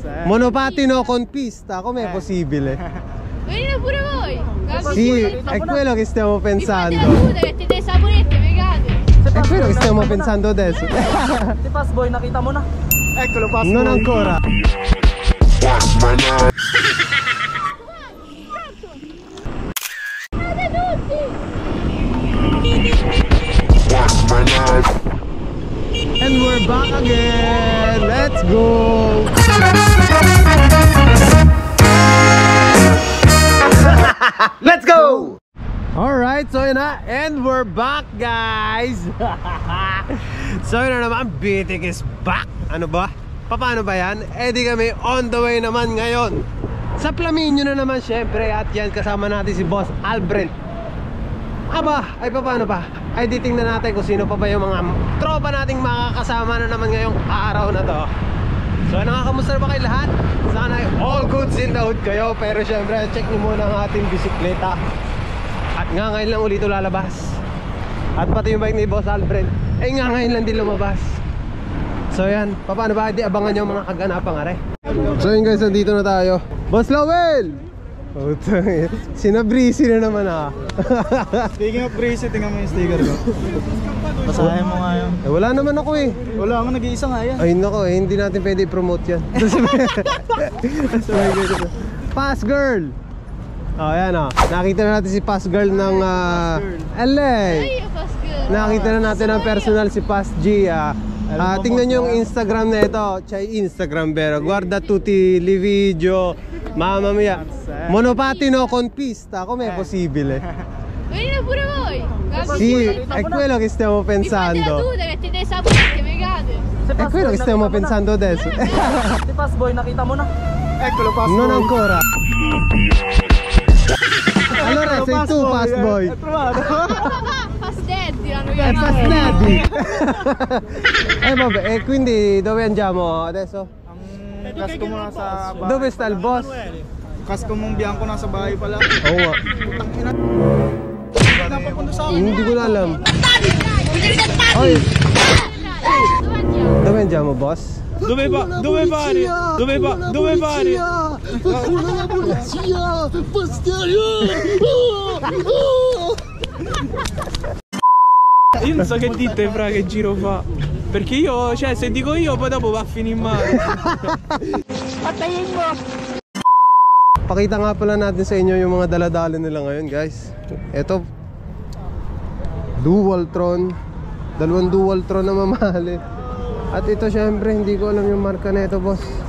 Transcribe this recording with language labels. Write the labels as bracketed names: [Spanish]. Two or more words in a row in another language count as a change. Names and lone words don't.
[Italian] Monopattino con pista, com'è possibile? Venite pure voi. Sì, è quello che stiamo pensando. Mettete le saponette, megate. È quello che stiamo pensando adesso. [Filipino] Si Pass Boy, nakita mo na? [Italian] Eccolo, Pass Boy. Non ancora. [English] And we're back again. Let's go. Let's go. Alright, so [Filipino] yun na. [English] And we're back, guys. [Filipino] So yun na naman, BTK is back. Ano ba? Paano ba yan? Eh di kami [English] on the way [Filipino] naman ngayon sa Flaminio na naman syempre. At yan, kasama natin si Boss Albert. Aba, ay paano pa? Ay di tingnan natin kung sino pa ba yung mga tropa nating makakasama na naman ngayong araw na to. So nakakamusta na ba kayo lahat? Sana ay [English] all goods in the hood [Filipino] kayo. Pero syempre check nyo muna ang ating bisikleta. At nga ngayon lang ulit lalabas. At pati yung bike ni Boss Albert ay nga ngayon lang din lumabas. So yan, paano ba? Di abangan nyo mga kaganapang are. So yun guys, nandito na tayo. Boss Lowell! Sinabrisi na naman ah. [English] Speaking of breezy, [Filipino] tingnan mo yung sticker ko. Basahin mo nga yun. Eh, wala naman ako eh. Wala akong nag-iisa nga yan. Ay nako eh, hindi natin pwede i-promote yan. Pass Girl! Oh yan oh, nakita na natin si Pass Girl ng LA. Nakita na natin ang personal si Pass G. Tingnan nyo yung Instagram na ito. [Italian] C'hai Instagram vero? Guarda tutti i video. Mamma mia, monopattino con pista, com'è possibile? Venite pure voi. Sì, è quello che stiamo pensando. Mettete le saponette, megate. È quello che stiamo pensando adesso. Si Pass Boy, nakita mo na? Eccolo, Pass Boy. Non ancora. Allora sei tu Pass Boy. Pass Daddy l'hanno È chiamato. Pass Daddy. Vabbè, e quindi dove andiamo adesso? [Filipino] Kasko mo nasa bahay. [Italian] Dove sta il boss? [Filipino] Kasko mong biyanko nasa bahay pala. Oo nga. Napapunta sa akin. Hindi ko na alam. Oy, [Italian] dove andiamo boss? Dove va? Dove pare? Dove va? Dove pare? La polizia! Bastiaio! Io non so che dite fra che giro fa. Perché io, cioè se dico io poi dopo va a finire male. [Filipino] Patayin mo! Pakita nga pala natin sa inyo yung mga daladala nila ngayon guys. Ito Dualtron. Dalawang Dualtron na mamahali. At ito syempre hindi ko alam yung marka na ito boss.